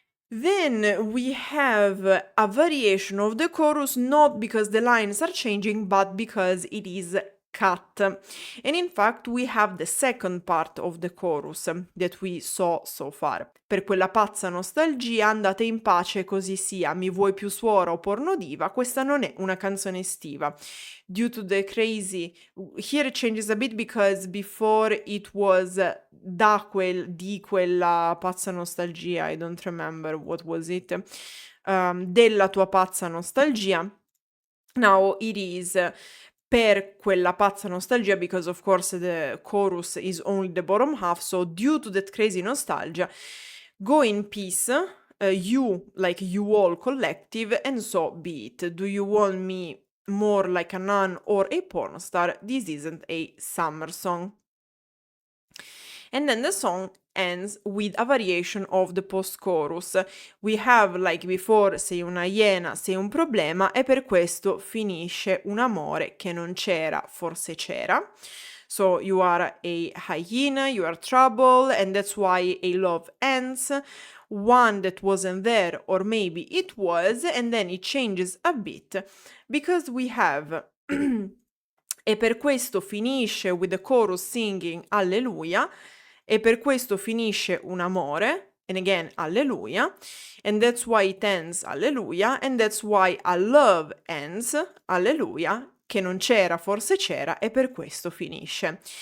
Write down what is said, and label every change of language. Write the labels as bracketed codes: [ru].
[en] Then we have a variation of the chorus, not because the lines are changing, but because it is cut. And in fact, we have the second part of the chorus that we saw so far. [it] Per quella pazza nostalgia, andate in pace così sia, mi vuoi più suora o pornodiva, questa non è una canzone estiva. [en] Due to the crazy, here it changes a bit because before it was [it] di quella pazza nostalgia, [en] I don't remember what was it, [it] della tua pazza nostalgia. [en] Now it is [it] per quella pazza nostalgia, [en] because of course the chorus is only the bottom half, so due to that crazy nostalgia, go in peace, you, like you all collective, and so be it. Do you want me more like a nun or a porn star? This isn't a summer song. And then the song ends with a variation of the post-chorus. We have, like before, [it] sei una iena, sei un problema, e per questo finisce un amore che non c'era, forse c'era. [en] So you are a hyena, you are trouble, and that's why a love ends. One that wasn't there, or maybe it was, and then it changes a bit, because we have [it] e per questo finisce [en] with the chorus singing Alleluia, [it] e per questo finisce un amore, [en] and again Alleluia, and that's why it ends Alleluia, and that's why a love ends Alleluia, [it] che non c'era, forse c'era, e per questo finisce.